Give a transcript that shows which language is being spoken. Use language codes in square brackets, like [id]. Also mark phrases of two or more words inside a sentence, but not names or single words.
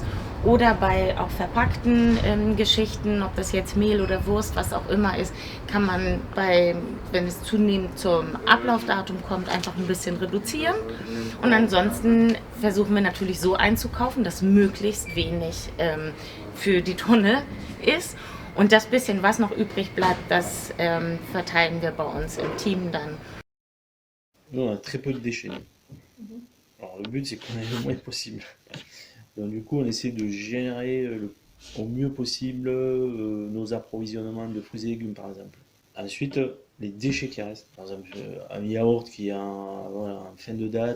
[de] Oder bei auch verpackten Geschichten, ob das jetzt Mehl oder Wurst, was auch immer ist, kann man wenn es zunehmend zum Ablaufdatum kommt, einfach ein bisschen reduzieren. Und ansonsten versuchen wir natürlich so einzukaufen, dass möglichst wenig für die Tonne ist. Und das bisschen, was noch übrig bleibt, das verteilen wir bei uns im Team dann. [fr] Nous, on a très peu de déchets. Alors, le but, c'est qu'on ait le moins possible. Donc, du coup, on essaie de gérer au mieux possible nos approvisionnements de fruits et légumes, par exemple. Ensuite, les déchets qui restent. Par exemple, un yaourt qui est en fin de date.